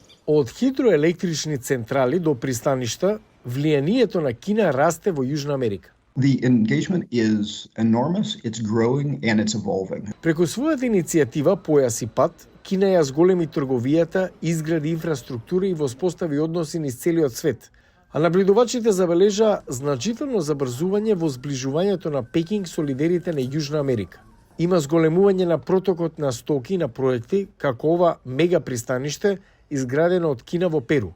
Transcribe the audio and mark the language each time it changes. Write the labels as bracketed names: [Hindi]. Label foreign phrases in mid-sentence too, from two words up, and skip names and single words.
[Macedonian] Од хидроелектрични централи до пристаништа, влијанието на Кина расте во Јужна Америка. [English] The engagement is enormous, it's growing and it's evolving. [Macedonian] Преку својата иницијатива Појас и пат, Кина ја зголеми трговијата, изгради инфраструктура и воспостави односи низ целиот свет. А наблюдувачите забележа значително забрзување во зближувањето на Пекинг со лидерите на Јужна Америка. Има зголемување на протокот на стоки на проекти, како ова мега пристаниште, изградено од Кина во Перу.